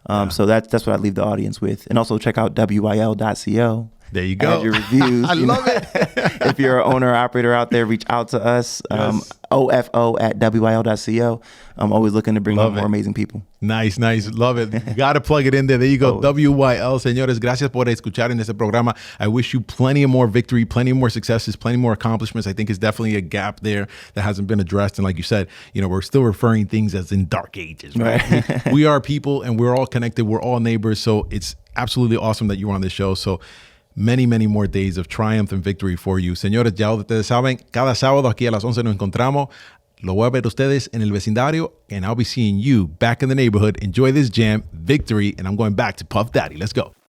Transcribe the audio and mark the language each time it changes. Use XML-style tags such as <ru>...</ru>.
<en>So that's what I leave the audience with. And also check out wyl.co. There you go. Add your reviews. I love it. If you're an owner or operator out there, reach out to us. Yes. ofo@wyl.co. I'm always looking to bring on more amazing people. Nice. Love it. Got to plug it in there. There you go. WYL.</en> <es>Señores, gracias por escuchar en este programa.</es> <en>I wish you plenty of more victory, plenty of more successes, plenty more accomplishments. I think it's definitely a gap there that hasn't been addressed. And like you said, we're still referring things as in dark ages, right? We are people, and we're all connected. We're all neighbors. So it's absolutely awesome that you're on this show. So many, many more days of triumph and victory for you.</en> <es>Señores, ya ustedes saben, cada sábado aquí a las 11 nos encontramos. Lo voy a ver ustedes en el vecindario,</es> <en>and I'll be seeing you back in the neighborhood. Enjoy this jam, victory, and I'm going back to Puff Daddy. Let's go.</en>